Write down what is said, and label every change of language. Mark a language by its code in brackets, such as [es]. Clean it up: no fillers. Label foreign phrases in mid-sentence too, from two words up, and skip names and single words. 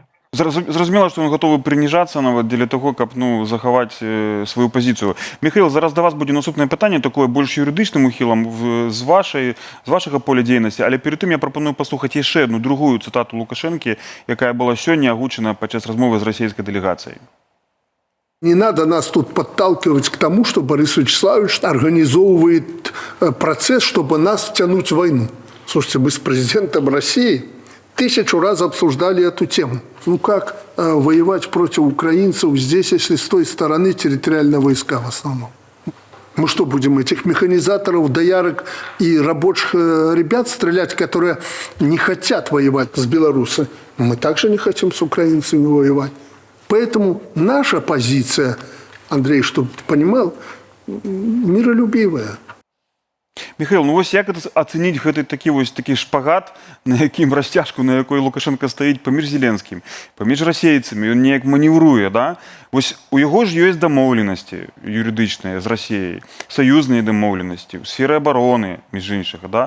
[be] Зразумела, што ён гатовы прыніжацца нават дзеля таго, каб ну, захаваць сваю пазіцыю. Михаил, зараз да вас будзе наступнае пытанне, такое больш юрыдычным ухілам з вашага поля дзейнасці, але перед тым я прапаную паслухаць яшчэ одну другую цытату Лукашэнкі, якая была сёння агучана падчас размовы з расійскай дэлегацыяй. [ru] Не надо нас тут подталкивать к тому, что Борис Вячеславович организовывает процесс, чтобы нас втянуть в войну. Слушайте, мы с президентом России 1000 раз обсуждали эту тему. Ну как воевать против украинцев здесь, если с той стороны территориальные войска в основном? Мы что, будем этих механизаторов, доярок и рабочих ребят стрелять, которые не хотят воевать с белорусами? Мы также не хотим с украинцами воевать. Поэтому наша позиция, Андрей, чтобы ты понимал, миролюбивая. [be] Михаил, ну вось як ацэніць гэты такі шпагат, на якім расцяжку, на якой Лукашенко стаіць паміж Зеленскім, паміж расейцамі, ён неяк манеўруе, да? Вось у яго ж ёсць дамоўленасці юрыдычныя з Расіяй, саюзныя дамоўленасці, у сферы абароны, між іншых, да?